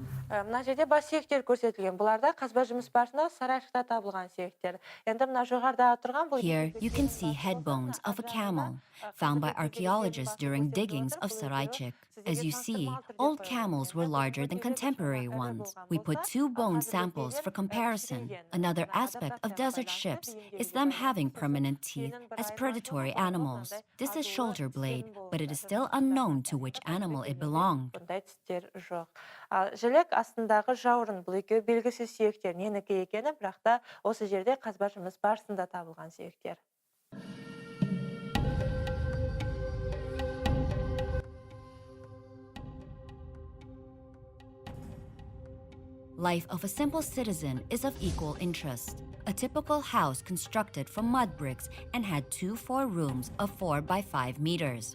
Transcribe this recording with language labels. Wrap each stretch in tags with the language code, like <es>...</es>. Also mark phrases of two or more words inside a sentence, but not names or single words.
<kk>Мына жерде бас сүйектер көрсетілген. Бұларда қазба жұмыс барысында Сарайшықта табылған сүйектер. Енді мына жоғарыда тұрған бұл</kk> <en>Here, you can see head bones of a camel, found by archaeologists during diggings of Saraichik. As you see, old camels were larger than contemporary ones. We put 2 bone samples for comparison. Another aspect of desert ships is them having permanent teeth as predatory animals. This is shoulder blade, but it is still unknown to which animal it belonged.</en> <kk>Бұндай тістер жоқ. Ал жілік астындағы жауырын, бұл екеуі белгісіз сүйектер. Ненікі екені, бірақ та осы жерде қазба жұмыс барысында табылған сүйектер.</kk> <en>Life of a simple citizen is of equal interest. A typical house constructed from mud bricks and had 2 4-rooms of 4 by 5 meters.</en>